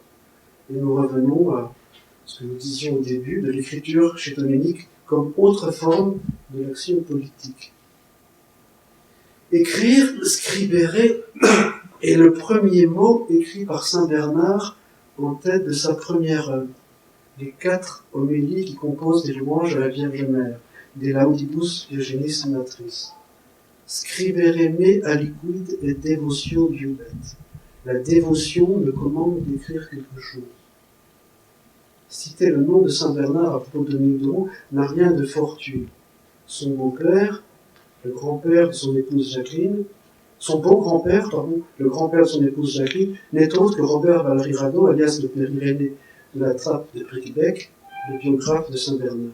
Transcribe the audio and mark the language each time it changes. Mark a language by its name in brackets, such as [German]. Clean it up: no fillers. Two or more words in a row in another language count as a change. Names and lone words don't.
[French] Et nous revenons à ce que nous disions au début de l'écriture chez Dominique comme autre forme de l'action politique. Écrire, scribere, est le premier mot écrit par Saint Bernard en tête de sa première œuvre, les 4 homélies qui composent des louanges à la Vierge Mère, des [Latin] Laudibus Virginis Matris. Scribere me aliquid et devotio viubet. [French] La dévotion me commande d'écrire quelque chose. Citer le nom de Saint Bernard à propos de Dominique de Roux n'a rien de fortuit. Son beau-père, le grand-père de son épouse Jacqueline, son beau-grand-père, le grand-père de son épouse Jacqueline, n'est autre que Robert Valéry Radot, alias le père Irénée de la Trappe de Bricquebec, le biographe de Saint Bernard.